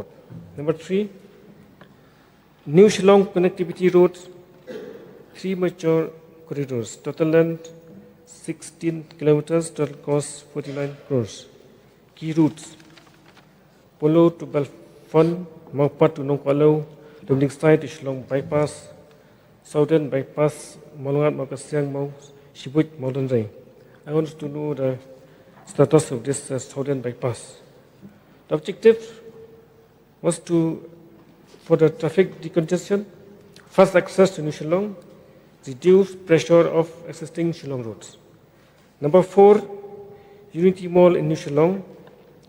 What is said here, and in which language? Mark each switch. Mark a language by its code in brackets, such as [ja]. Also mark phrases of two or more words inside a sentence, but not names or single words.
[en] Number 3, New Shillong connectivity roads, 3 mature corridors, total length 16 kilometers, total cost 49 crores. Key routes: Polo to Belfont, Maupat to Nongkwalo, Dominic Side to Shillong Bypass, Southern Bypass, Malungat, Makasiang, Mau Shibuit, Maudandrai. I want to know the status of this Southern Bypass. The objective was for the traffic decongestion, fast access to New Shillong, reduce pressure of existing Shillong roads. Number 4, Unity Mall in New Shillong.